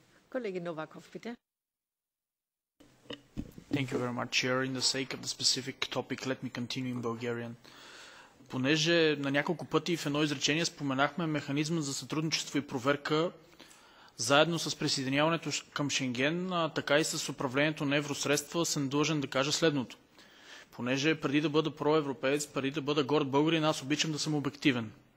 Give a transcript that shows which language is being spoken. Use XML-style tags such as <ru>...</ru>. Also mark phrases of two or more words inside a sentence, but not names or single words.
<de>Kollege Novakov, bitte.</de> <en>Thank you very much, Chair. In the sake of the specific topic, let me continue in Bulgarian.</en> <bg>Понеже на няколко пъти в едно изречение споменахме механизма за сътрудничество и проверка заедно с присъединяването към Шенген, така и с управлението на евросредства, съм длъжен да кажа следното. Понеже преди да бъда проевропеец, преди да бъда горд българин, аз обичам да съм обективен.</bg>